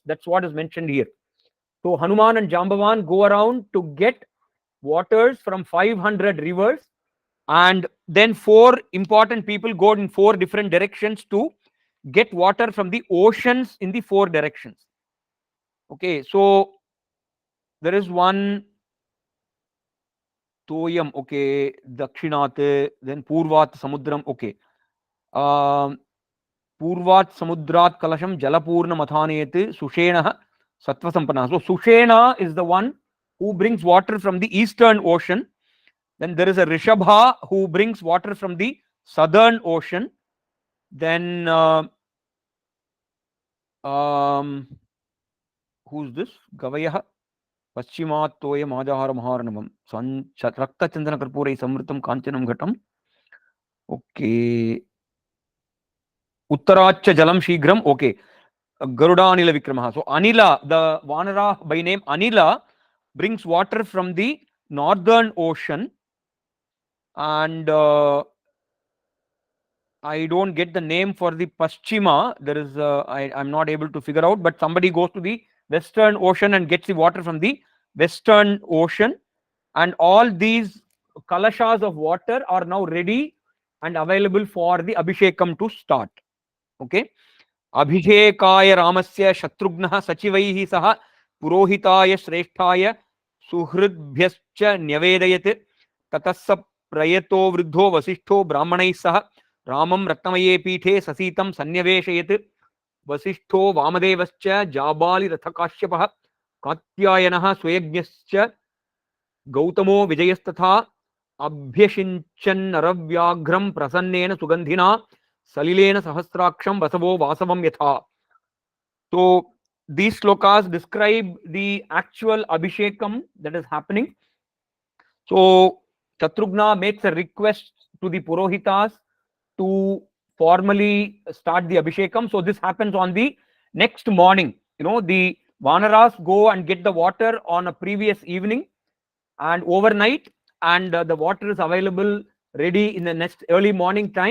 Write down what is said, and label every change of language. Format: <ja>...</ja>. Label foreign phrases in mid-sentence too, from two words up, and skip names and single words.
<en>That's what is mentioned here. So Hanuman and Jambavan go around to get waters from 500 rivers, and then four important people go in four different directions to get water from the oceans in the four directions. Okay, so there is one Toyam, okay, Dakshinate, then Purvat Samudram, okay.</en> <sa>पूर्वात् समुद्रात् कलशं जलपूर्ण मथनेते सुषेण सत्त्व सम्पन्न.</sa> <en>So Sushena is the one who brings water from the eastern ocean. Then there is a Rishabha who brings water from the southern ocean. Then who's this?</en> <sa>गवयः पश्चिमात् तोय मजहार महार्णवम् रक्त चन्दन कर्पूर संवृतम् काञ्चनम् घटम्.</sa> <en>Okay.</en> <sa>उत्तराच्च जलं शीघ्रं.</sa> <en>Okay.</en> <sa>गरुड अनिल विक्रमः.</sa> <en>So Anila, the Vanara by name Anila, brings water from the northern ocean, and I don't get the name for the Paschima. There is I'm not able to figure out, but somebody goes to the western ocean and gets the water from the western ocean, and all these kalashas of water are now ready and available for the Abhishekam to start.</en> <sa>Okay. अभिषेकाय रामस्य शत्रुघ्नः सचिवैः सह पुरोहिताय श्रेष्ठाय सुहृद्भ्यश्च न्यवेदयत् ततः स प्रयतो वृद्धो वसिष्ठो ब्राह्मणैः सह रामं रत्नमये पीठे ससीतं सन्न्यवेशयत् वसिष्ठो वामदेवश्च जाबालिरथकाश्यपः कात्यायनः स्वयज्ञश्च गौतमो विजयस्तथा अभ्यषिञ्चन्नरव्याघ्रं प्रसन्नेन सुगन्धिना सलिलेन सहस्राक्षं वसवो वासवं यथा.</sa> <en>So these slokas describe the actual Abhishekam that is happening. So Shatrugna makes a request to the Purohitas to formally start the Abhishekam. So this happens on the next morning. The Vanaras go and get the water on a previous evening and overnight, and the water is available ready in the next early morning time.</en>